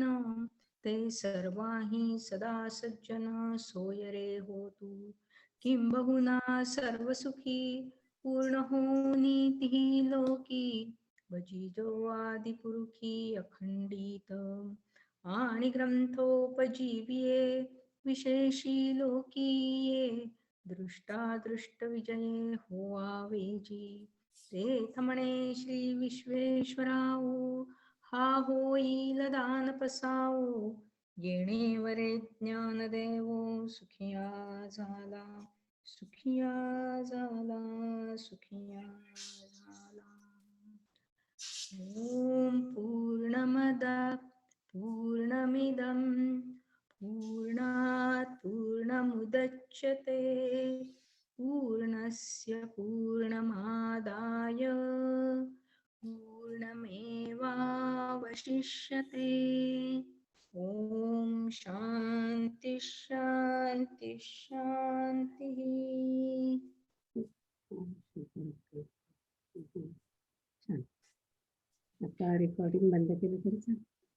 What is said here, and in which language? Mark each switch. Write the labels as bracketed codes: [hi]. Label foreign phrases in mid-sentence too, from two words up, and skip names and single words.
[mr] ते सर्वाही सदा सज्जन सोय रे हो तू. किंबहुना सर्व सुखी पूर्ण होनी तिही लोकी. भजिजो आदिपुरुषी अखंडित. आणि ग्रंथोपजीविये विशेषी लोकीये. दृष्टादृष्ट विजये होवावेजी. तेथ म्हणे श्री विश्वेश्वराओ हा होईल दान पसाओ. येणे वरे ज्ञान देवो सुखिया झाला. सुखिया झाला. सुखिया झाला. [sa] ओम पूर्णमद पूर्णमिदं पूर्णात् पूर्णमुदच्यते. पूर्णस्य पूर्णमादाय पूर्णमेवावशिष्यते. ओम शांती शांती शांती. [mr] छान. आता रेकॉर्डिंग बंद केलं तरी चालेल.